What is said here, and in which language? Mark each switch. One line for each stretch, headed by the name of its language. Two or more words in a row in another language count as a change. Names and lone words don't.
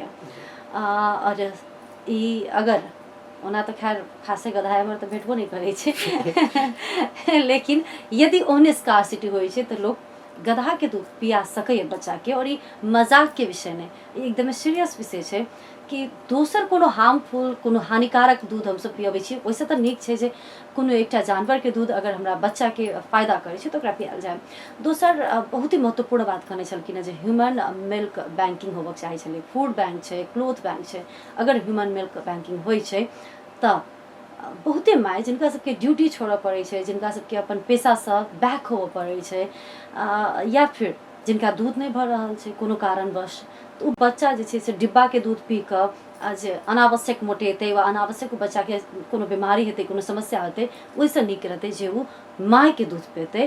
Maithili: और ई अगर ओना तो खैर खासे गधा हमर तो भेटबो नहीं करै छै लेकिन यदि ओहने स्कार्सिटी होइ छै तो लोग गधा के दूध पिया सकैए बच्चा के। और ई मजाक के विषय नहीं, ई एकदम सीरियस विषय छै कि दोसर कोनो हार्मफुल, कोनो हानिकारक दूध हमसब पियबै छी, ओहिसँ तऽ नीक छै जे कोनो एकटा जानवर के दूध अगर हमरा बच्चा के फायदा करै छै तऽ ओकरा पियाल जाय। दोसर बहुत ही महत्वपूर्ण बात कहने छलखिन हैं जे
English: human milk banking
Maithili: होबक चाही छलै।
English: food bank
Maithili: छै,
English: cloth bank
Maithili: छै, अगर
English: human milk banking
Maithili: होइ छै तऽ बहुते माय जिनका सबके ड्यूटी छोड़ऽ पड़ै छै, जिनका सबके अपन पेशासँ बैक होबऽ पड़ै छै, या फिर जिनका दूध नहीं भऽ रहल छै कोनो कारणवश, तो उ बच्चा जे छै से डिब्बा के दूध पी कऽ जे अनावश्यक मोटेतै वा अनावश्यक बच्चा के कोनो बीमारी हेतै, कोनो समस्या हेतै, ओहिसँ नीक रहतै जे उ माय के दूध पेतै।